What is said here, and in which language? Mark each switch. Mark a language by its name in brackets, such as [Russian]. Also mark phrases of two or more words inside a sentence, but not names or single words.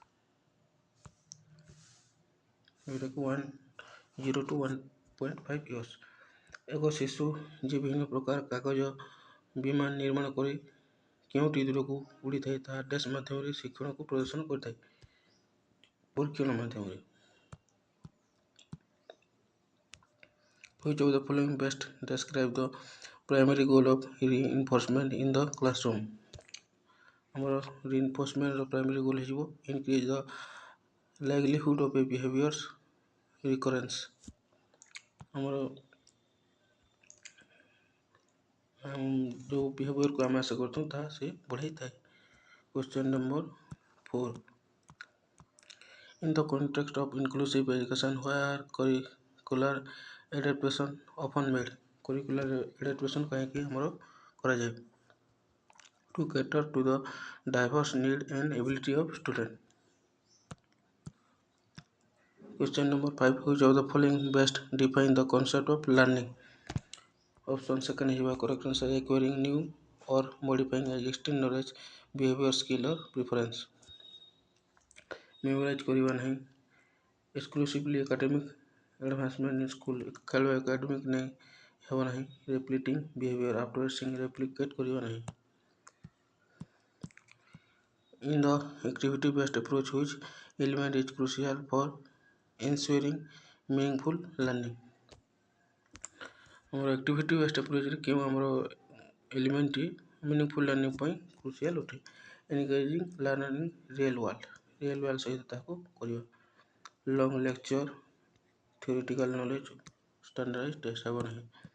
[Odia] ଯେଉଁଟାକୁ [English] 0 to 1.5 years. [Odia] ଏକ ଶିଶୁ ଯେ ବିଭିନ୍ନ ପ୍ରକାର କାଗଜ ବିମାନ ନିର୍ମାଣ କରି କେଉଁଟି ଦୂରକୁ ଉଡ଼ିଥାଏ ତାହା ଡ୍ୟାସ୍ ମାଧ୍ୟମରେ ଶିକ୍ଷଣକୁ ପ୍ରଦର୍ଶନ କରିଥାଏ, ପରୀକ୍ଷଣ ମାଧ୍ୟମରେ। [English] Which of the following best describe the primary goal of reinforcement in the classroom? ଆମର reinforcementର primary goal ହେଇଯିବ increase the likelihood of a behavior's recurrence। [Odia] ଆମର ଯେଉଁ ବିହେଭିୟରକୁ ଆମେ ଆଶା କରିଥାଉ ତାହା ସେ ବଢ଼ାଇଥାଏ। [English] Question number 4. In the context of inclusive education, where curricular adaptation often made? Curricular adaptation [Odia] କାହିଁକି ଆମର କରାଯାଏ? [English] To cater to the diverse need and ability of student। Question number 5. Which of the following best define the concept of learning? Option second [Odia] ହେଇଯିବ [English] correct answer, acquiring new or modifying existing knowledge, behavior, skill or preference। [Odia] Memorize କରିବା ନାହିଁ, [English] exclusively academic advancement in school, [Odia] ଖେଳ ଏକାଡେମିକ୍ ନାହିଁ ହେବ ନାହିଁ, [English] repeating behavior after seeing replicate [Odia] କରିବା ନାହିଁ। [English] In the activity based approach, which element is crucial for ensuring meaningful learning? [Odia] ଆମର [English] activity based approachରେ [Odia] କେଉଁ ଆମର ଏଲିମେଣ୍ଟଟି [English] meaningful learning [Odia] ପାଇଁ କ୍ରୁସିଆଲ୍ ଅଟେ? [English] engaging learning real world [Odia] ସହିତ ତାହାକୁ କରିବା। [English] long lecture, theoretical knowledge, standardize test [Odia] ହେବ ନାହିଁ।